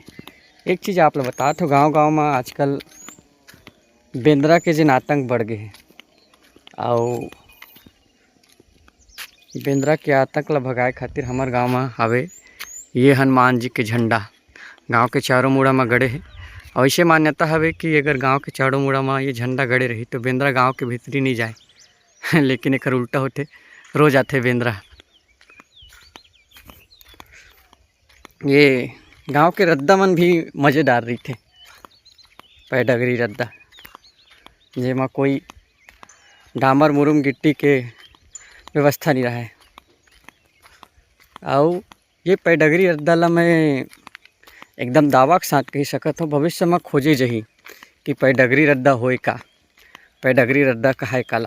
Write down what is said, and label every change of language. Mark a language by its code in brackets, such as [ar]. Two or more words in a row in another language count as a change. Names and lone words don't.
[hne] एक चीज़ आप लोग बता तो गांव-गांव में आजकल बेंदरा के जिन आतंक बढ़ गए हैं, और बेंदरा के आतंक ला भगाए खातिर हमार गांव में हवे ये हनुमान जी के झंडा गांव के चारों मुड़ा में गड़े है। और ऐसे मान्यता हवे कि अगर गांव के चारों मुड़ा में ये झंडा गड़े रही तो बेंदरा गांव के भीतरी नहीं जाए लेकिन एक उल्टा होते, रोज आते बेंदरा। ये गांव के रद्दा मन भी मज़ेदार रही थे। पैडगरी रद्दा जेमा कोई डामर मुरुम गिट्टी के व्यवस्था नहीं रहा है। और ये पैडगरी रद्दा ला मैं एकदम दावा के साथ कही सकत हूँ भविष्य में खोजे जही कि पैडगरी रद्दा होए का, पैडगरी रद्दा कहा काला।